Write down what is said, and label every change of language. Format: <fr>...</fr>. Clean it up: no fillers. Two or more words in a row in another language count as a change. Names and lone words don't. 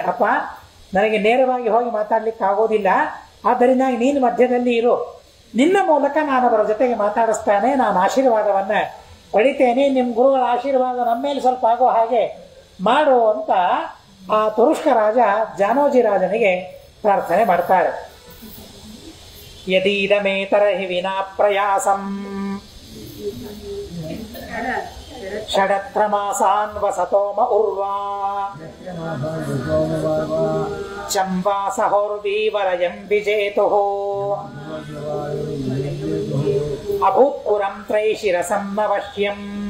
<kn>ಅಪ್ಪ, ನನಗೆ ನೇರವಾಗಿ ಹೋಗಿ ಮಾತಾಡ್ಲಿಕ್ಕೆ ಆಗೋದಿಲ್ಲ, ಆದ್ದರಿಂದ ನೀನು ಮಧ್ಯದಲ್ಲಿ ಇರು, ನಿನ್ನ ಮೂಲಕ ನಾನು ಅವರ ಜೊತೆಗೆ ಮಾತಾಡಿಸ್ತಾನೆ, ನಾನು ಆಶೀರ್ವಾದವನ್ನ ಪಡಿತೇನೆ, ನಿಮ್ಮ ಗುರುಗಳ ಆಶೀರ್ವಾದ ನಮ್ಮ ಮೇಲೆ ಸ್ವಲ್ಪ ಆಗೋ ಹಾಗೆ ಮಾಡು ಅಂತ ಆ ತುರುಷ್ಕ ರಾಜ ಜಾನೋಜಿ ರಾಜನಿಗೆ ಪ್ರಾರ್ಥನೆ ಮಾಡ್ತಾರೆ.</kn> <sa>ಯದೀದಮೇತರ ಹಿ ವಿನಾ ಪ್ರಯಾಸಂ ಷಡತ್ರ ಮಾಸಾನ್ ವಸತೋಮ ಉರ್ವಾ ಚಂವಾ ಸಹೋರ್ವೀವರಯಂ ವಿಜೇತುಃ ಅಭೂತ್ಪುರಂ ತ್ರೈಶಿರಸಂ ಅವಶ್ಯಂ</sa>